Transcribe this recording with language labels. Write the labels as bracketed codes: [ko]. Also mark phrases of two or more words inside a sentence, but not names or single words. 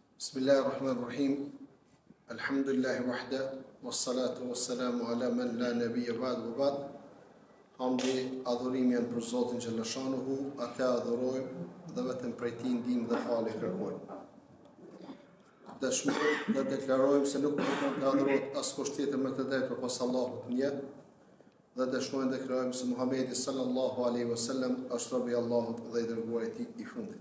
[ar] بسم الله الرحمن الرحيم الحمد لله وحده والصلاة والسلام على من لا نبي بعد وبعد. [sq] Hamdi, adhurimi janë për Zotin Xhallashanuhu, atë adhurojmë dhe vetëm prej tij ndihmë dhe falje kërkojmë. Dëshmojmë dhe deklarojmë se nuk mund të adhurohet askush tjetër me të drejtë përpas Allahut një, dhe dëshmojmë dhe deklarojmë se Muhamedi [ar] صلى الله عليه وسلم [sq] është robi i Allahut dhe i dërguari i tij i fundit.